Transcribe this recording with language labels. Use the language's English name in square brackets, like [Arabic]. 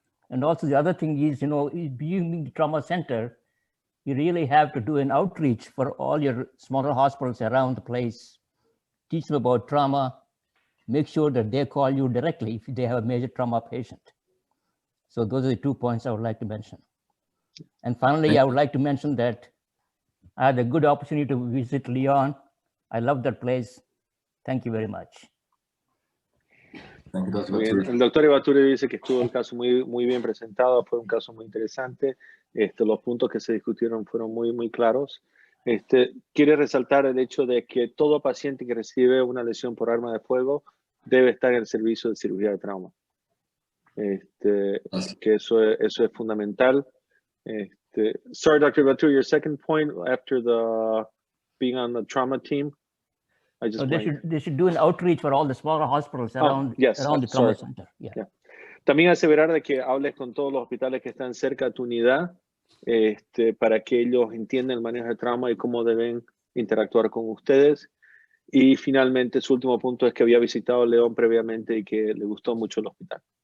[English] And also the other thing is, being in the trauma center, you really have to do an outreach for all your smaller hospitals around the place, teach them about trauma, make sure that they call you directly if they have a major trauma patient. So those are the 2 points I would like to mention. And finally, I would like to mention that I had a good opportunity to visit Lyon. I love that place. Thank you very much. [Spanish] El doctor Ivaturi dice que estuvo el caso muy bien presentado, fue un caso muy interesante. Los puntos que se discutieron fueron muy claros. Quiere resaltar el hecho de que todo paciente que recibe una lesión por arma de fuego debe estar en el servicio de cirugía de trauma. Que eso es fundamental. [English] Sorry, Dr. Ivaturi, your second point after being on the trauma team. They should do an outreach for all the smaller hospitals around the trauma center. Yeah. [Spanish] También aseverar de que hables con todos los hospitales que están cerca de tu unidad para que ellos entiendan el manejo de trauma y cómo deben interactuar con ustedes. Y finalmente, su último punto es que había visitado León previamente y que le gustó mucho el hospital.